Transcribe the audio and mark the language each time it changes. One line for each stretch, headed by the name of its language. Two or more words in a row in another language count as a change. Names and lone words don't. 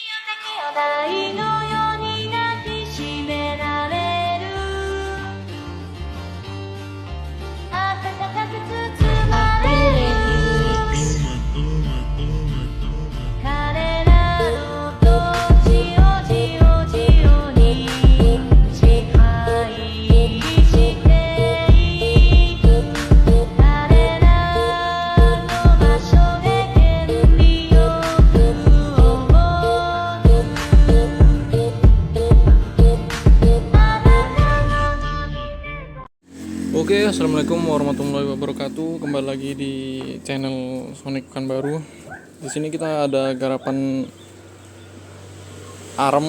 Japanese: 台のように抱きしめられる暖かく包まれる彼らの土地をじおじおに支配していく彼らの場所で権利欲を持
Arabic: Oke, السلام عليكم ورحمة الله وبركاته.
Indonesian: Kembali lagi di channel Sonic Pekanbaru. Di sini kita ada garapan arm.